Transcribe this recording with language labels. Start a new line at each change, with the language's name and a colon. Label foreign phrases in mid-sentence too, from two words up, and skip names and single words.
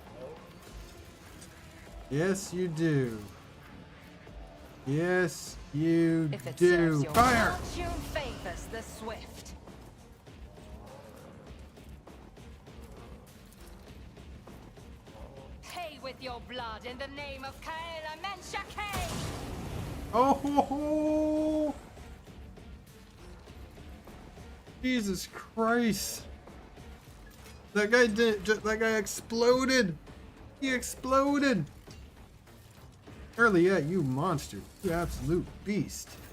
English: Yes, you do. Yes, you If it do. serves your Fire! fortune favors the swift. Pay with your blood in the name of Kaela Menshake! Oh, ho, ho. Jesus Christ! That guy did. That guy exploded. He exploded. Early, yeah, you monster. You absolute beast.